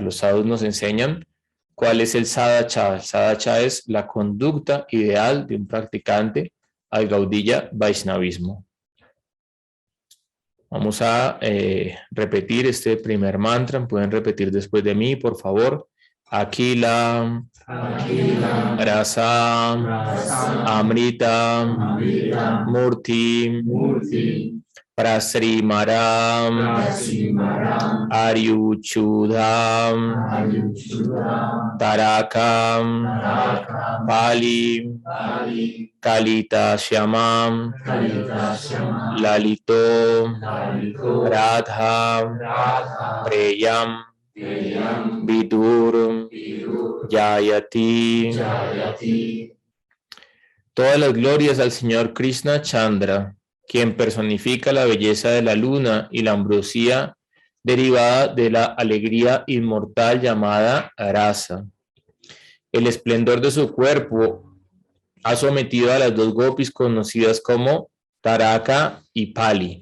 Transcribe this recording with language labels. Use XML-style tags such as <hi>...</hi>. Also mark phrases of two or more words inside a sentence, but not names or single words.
<es>Los sadhus nos enseñan cuál es el sadhacha. El sadhacha es la conducta ideal de un practicante al Gaudiya Vaishnavismo. Vamos a repetir este primer mantra. Pueden repetir después de mí, por favor.</es> <sa>Akila, Rasa, Amrita, Murti, Prasrimaram, Aryuchudam, Tarakam, Pali, Kalita Shyamam, Lalito, Radha, Preyam, Vidur, Jayati.</sa> <es>Todas las glorias al Señor Krishna Chandra, quien personifica la belleza de la luna y la ambrosía derivada de la alegría inmortal llamada rasa. El esplendor de su cuerpo ha sometido a las dos gopis conocidas como Taraka y Pali.</es>